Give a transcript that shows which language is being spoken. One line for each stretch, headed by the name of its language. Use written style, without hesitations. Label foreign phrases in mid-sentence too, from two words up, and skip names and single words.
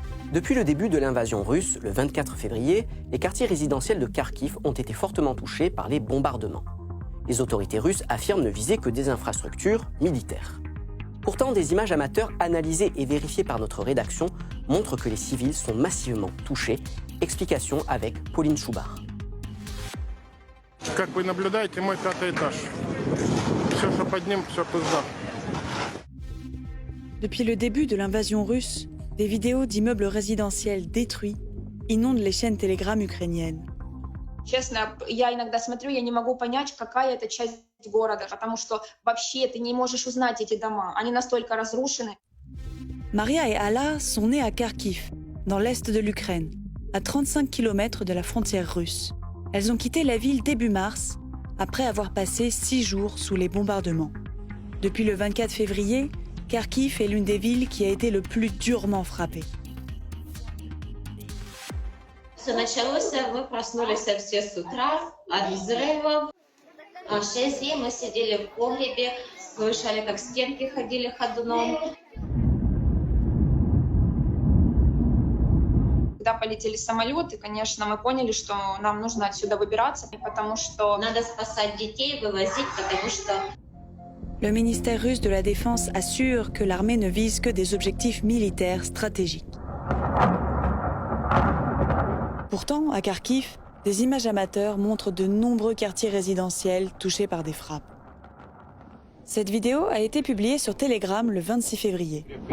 French: Depuis le début de l'invasion russe, le 24 février, les quartiers résidentiels de Kharkiv ont été fortement touchés par les bombardements. Les autorités russes affirment ne viser que des infrastructures militaires. Pourtant, des images amateurs analysées et vérifiées par notre rédaction montrent que les civils sont massivement touchés. Explication avec Pauline Choubard.
Russian: Как вы наблюдаете, мой 5-й этаж. Все, что под ним, все пизда.
French: Depuis le début de l'invasion russe, des vidéos d'immeubles résidentiels détruits inondent les chaînes Telegram ukrainiennes.
Russian: Честно, я иногда смотрю, я не могу понять, какая это часть города, потому что вообще ты не можешь узнать эти дома. Они настолько разрушены.
French: Maria et Alla sont nées à Kharkiv, dans l'est de l'Ukraine, à 35 km de la frontière russe. Elles ont quitté la ville début mars, après avoir passé 6 jours sous les bombardements. Depuis le 24 février, Kharkiv est l'une des villes qui a été le plus durement frappée.
Russian: Все началось, мы проснулись все с утра от взрывов. А 6 дней мы сидели в погребе, слышали, как стенки ходили ходуном. Когда полетели самолеты, конечно, мы поняли, что нам нужно отсюда выбираться, потому что Надо спасать детей, вывозить, потому что
French: Le ministère russe de la Défense assure que l'armée ne vise que des objectifs militaires stratégiques. Pourtant, à Kharkiv, des images amateurs montrent de nombreux quartiers résidentiels touchés par des frappes. Cette vidéo a été publiée sur Telegram le 26 février.